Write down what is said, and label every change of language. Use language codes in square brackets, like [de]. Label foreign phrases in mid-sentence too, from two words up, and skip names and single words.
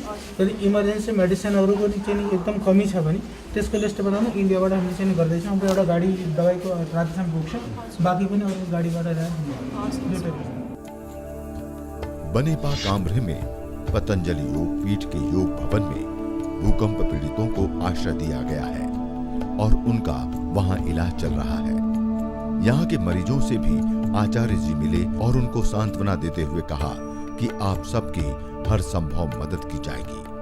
[ne] यदि इमर्जेन्सी मेडिसिनहरू पनि चाहिँ एकदम कमी छ भने त्यसको लिस्ट बनाउनु इन्डियाबाट हामीले चाहिँ गर्दैछौँ। हाम्रो एउटा गाडी दबाईको रातसम्म पुग्छ, बाँकी पनि अरू गाडीबाट ल्याएर [hi] बनेपा कामरे में पतंजलि योगपीठ के योग भवन में भूकंप पीड़ितों को आश्रय दिया गया है और उनका वहां इलाज चल रहा है। यहाँ के मरीजों से भी आचार्य जी मिले और उनको सांत्वना देते हुए कहा कि आप सबकी हर संभव मदद की जाएगी।